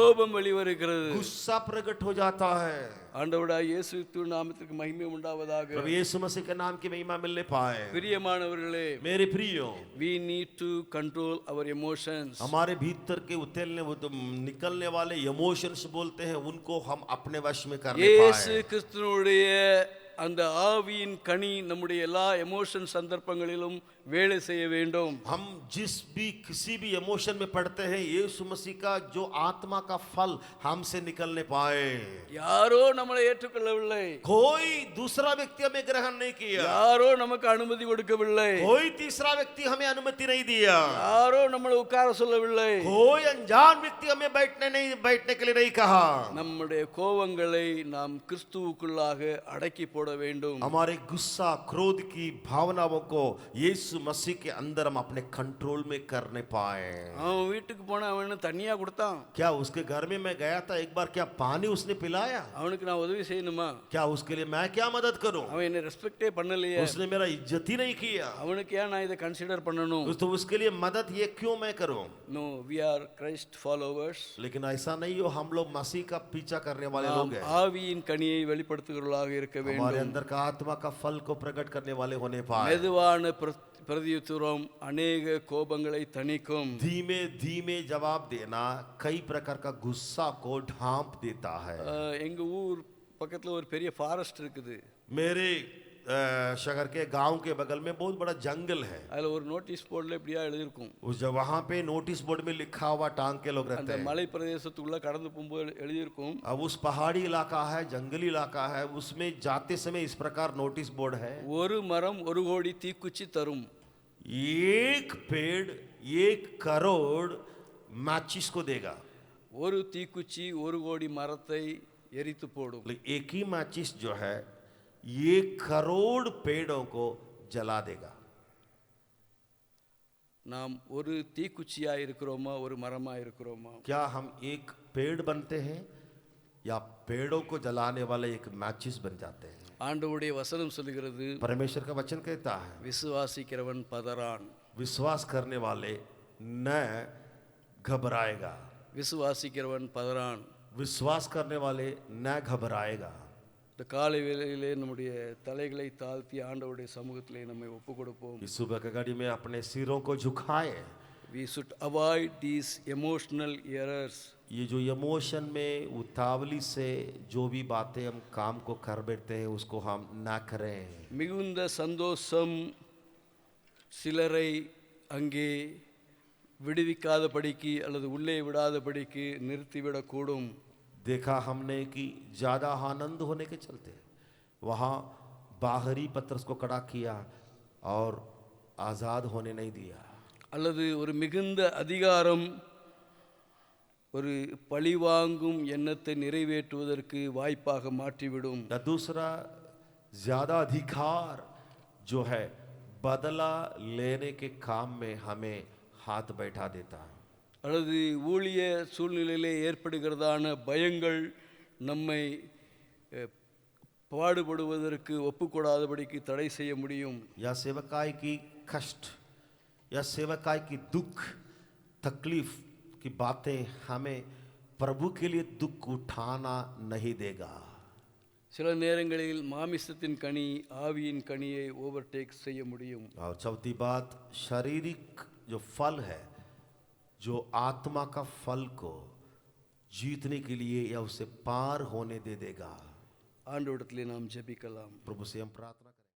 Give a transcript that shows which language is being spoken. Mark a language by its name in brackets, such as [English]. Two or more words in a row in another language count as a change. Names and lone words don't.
[Tamil] கோபம் வெளிவருகிறது, [Hindi] गुस्सा प्रकट हो जाता है। [Tamil] ஆண்டவராகிய இயேசு கிறிஸ்துவின் நாமத்திற்கு மகிமை உண்டாவதாக. [Hindi] प्रभु यीशु मसीह के नाम की महिमा मिलने पाए। [Tamil] பிரியமானவர்களே, [Hindi] मेरे प्रियो, [English] we need to control our emotions. [Hindi] हमारे भीतर के उतरने निकलने वाले इमोशंस बोलते हैं, उनको हम अपने वश में करने [Tamil] இயேசு [Hindi] पाए। [Tamil] கிறிஸ்துவினுடைய அந்த ஆவியின் கனி நம்முடைய எல்லா எமோஷன் சந்தர்ப்பங்களிலும் வேலை செய்ய வேண்டும். [Hindi] हम जिस भी किसी भी इमोशन में पड़ते हैं, यीशु मसीह का जो आत्मा का फल हमसे निकलने पाए। [Tamil] யாரோ நம்மளை ஏற்றுக்கொள்ளவில்லை, [Hindi] कोई दूसरा व्यक्ति हमें ग्रहण नहीं किया, [Tamil] யாரோ நமக்கு அனுமதி கொடுக்கவில்லை, [Hindi] कोई तीसरा व्यक्ति हमें अनुमति नहीं दिया, [Tamil] யாரோ நம்மளை உட்கார சொல்லவில்லை, [Hindi] कोई अनजान व्यक्ति हमें बैठने के लिए नहीं कहा। [Tamil] நம்முடைய கோபங்களை நாம் கிறிஸ்துவுக்குள்ளாக அடக்கி போட போட வேண்டும். [Hindi] हमारे गुस्सा क्रोध की भावनाओं को यीशु मसीह के अंदर हम अपने कंट्रोल में करने पाए। [Tamil] அவன் வீட்டுக்கு போனா அவன் என்ன தண்ணியா கொடுத்தான்? [Hindi] क्या उसके घर में मैं गया था एक बार, क्या पानी उसने पिलाया? [Tamil] அவனுக்கு நான் உதவி செய்யணுமா? [Hindi] क्या उसके लिए मैं क्या मदद करूं? [Tamil] அவன் என்ன ரெஸ்பெக்டே பண்ணலையே. [Hindi] उसने मेरा इज्जत ही नहीं किया, [Tamil] அவனுக்கு ஏன் நான் இதை கன்சிடர் பண்ணணும்? [Hindi] तो उसके लिए मदद ये क्यों मैं करूं? [English] No, we are Christ followers. [Hindi] लेकिन ऐसा नहीं हो, हम लोग मसीह का पीछा करने वाले [Tamil] நாம் [Hindi] लोग हैं। [Tamil] ஆவியின் கனியை வெளிப்படுத்துகிறவர்களாக இருக்க [Hindi] हमारे [Tamil] வேண்டும். [Hindi] अंदर का आत्मा का फल को प्रकट करने वाले होने पाए। [Tamil] மெதுவான பிரதியுத்தரம் अनेक கோபங்களை தணிக்கும். [Hindi] धीमे धीमे जवाब देना कई प्रकार का गुस्सा को ढांप देता है। [Tamil] எங்க ஊர் பக்கத்துல ஒரு பெரிய ஃபாரஸ்ட் இருக்குது. [Hindi] मेरे शहर के गांव के बगल में बहुत बड़ा जंगल है। [Tamil] அதுல ஒரு [English] notice boardல [Tamil] இப்படியா எழுதியிருக்கும். [Hindi] उस जब वहां पे [English] notice board [Hindi] में लिखा हुआ टांग के लोग रहते [Tamil] அந்த [Hindi] हैं। [Tamil] மலை பிரதேசத்துக்குள்ள கடந்து போகும்போது எழுதியிருக்கும். [Hindi] अब उस पहाड़ी इलाका है, जंगली इलाका है, उसमें जाते समय इस प्रकार नोटिस बोर्ड है। [Tamil] ஒரு மரம் ஒரு கோடி தீக்குச்சி தரும். [Hindi] एक पेड़ 1 करोड़ माचिस को देगा। [Tamil] ஒரு தீக்குச்சி ஒரு கோடி மரத்தை எரித்து போடும். [Hindi] लेकिन एक ही माचिस जो है 1 करोड़ पेड़ों को जला देगा। [Tamil] நாம் ஒரு தீக்குச்சியா இருக்கிறோமா ஒரு மரமா இருக்கிறோமா? [Hindi] क्या हम एक पेड़ बनते हैं या पेड़ों को जलाने वाले एक माचिस बन जाते हैं? [Tamil] ஆண்டவருடைய வசனம் சொல்லுகிறது, [Hindi] परमेश्वर का वचन कहता है [Tamil] விசுவாசிக்கிறவன் பதறான். [Hindi] विश्वास करने वाले न घबराएगा। [Tamil] விசுவாசிக்கிறவன் பதறான். [Hindi] विश्वास करने वाले न घबराएगा। [Tamil] இந்த காலை வேளையிலே நம்முடைய தலைகளை தாழ்த்தி ஆண்டவருடைய சமூகத்திலே நம்மை ஒப்பு கொடுப்போம். [Hindi] इस सुबह की घड़ी में अपने सिरों को झुकाए। [English] We should avoid these emotional errors. [Hindi] ये जो इमोशन में उतावली से जो भी बातें हम काम को कर बैठते हैं उसको हम ना करें। [Tamil] மிகுந்த சந்தோஷம் சிலரை அங்கே விடுவிக்காதபடிக்கு அல்லது உள்ளே விடாதபடிக்கு நிறுத்திவிடக்கூடும். [Hindi] देखा हमने कि ज़्यादा आनंद होने के चलते वहाँ बाहरी पत्रस को कड़ा किया और आज़ाद होने नहीं दिया। [Tamil] அல்லது ஒரு மிகுந்த அதிகாரம் ஒரு பழிவாங்கும் எண்ணத்தை நிறைவேற்றுவதற்கு வாய்ப்பாக மாற்றிவிடும். [Hindi] या दूसरा ज़्यादा अधिकार जो है बदला लेने के काम में हमें हाथ बैठा देता है। [Tamil] அல்லது ஊழிய சூழ்நிலையிலே ஏற்படுகிறதான பயங்கள் நம்மை பாடுபடுவதற்கு ஒப்புக்கூடாதபடிக்கு தடை செய்ய முடியும். [Hindi] या सेवकाई की कष्ट या सेवकाई की दुख तकलीफ की बातें हमें प्रभु के लिए दुख उठाना नहीं देगा। [Tamil] சில நேரங்களில் மாமிசத்தின் கனி ஆவியின் கனியை ஓவர்டேக் செய்ய முடியும். [Hindi] और चौथी बात, शारीरिक जो फल है जो आत्मा का फल को जीतने के लिए या उसे पार होने दे देगा। [Tamil] ஆண்டவரிடத்திலே நாம் ஜெபிக்கலாம். [Hindi] प्रभु से हम प्रार्थना